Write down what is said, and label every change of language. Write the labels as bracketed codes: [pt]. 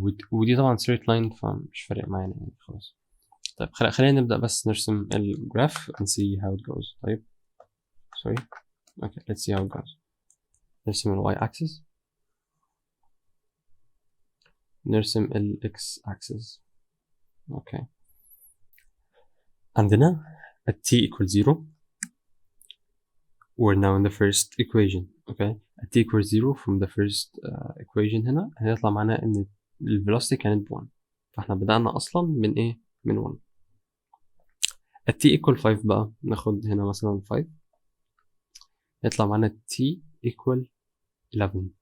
[ar] ودي طبعا straight line فمش فارق معانا يعني خلاص. طيب خلينا نبدأ بس نرسم الجراف [en] and see how it goes. طيب sorry okay let's see how it goes. [ar] نرسم ال y axis، نرسم ال x axis، اوكي. عندنا [en] at t equals 0 we're now in the first equation، okay. at t equals 0 from the first equation [ar] هنا هيطلع معانا ان ال velocity كانت ب 1، فاحنا بدأنا اصلا من ايه؟ من 1. at t equal 5 بقى ناخد هنا مثلا 5، يطلع معانا t equal 11.